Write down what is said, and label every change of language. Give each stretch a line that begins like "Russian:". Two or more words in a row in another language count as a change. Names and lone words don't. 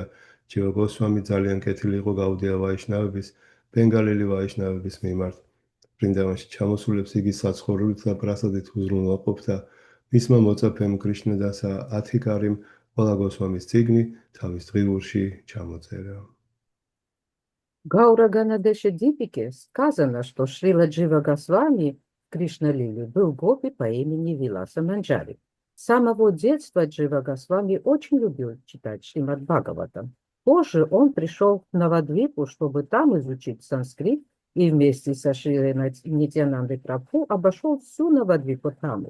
Georgian: ჯივა გოსვამი ძალიან კეთილი იყო გაუდია ვაიშნავების, ბენგალელი ვაიშნავების მიმართ. ბრინდავანში ჩამოსულებს იგი საცხოვრებლით და პრასადით უზრუნველყოფდა. მისმა მოწაფემ კრიშნადასა ათიკარიმ ყველა გოსვამის წიგნი თავის დღიურში ჩამოწერა.
Russian: Гаура Ганадеше Дипике сказано, что Шрила Джива Госвами в Кришна-лиле был гопи по имени Виласа Манджари. С самого детства Джива Госвами очень любил читать Шримад Бхагаватам. Позже он пришел в Навадвипу, чтобы там изучить санскрит, и вместе со Шрилой Нитьянандой Прабху обошел всю Навадвипу Дхаму.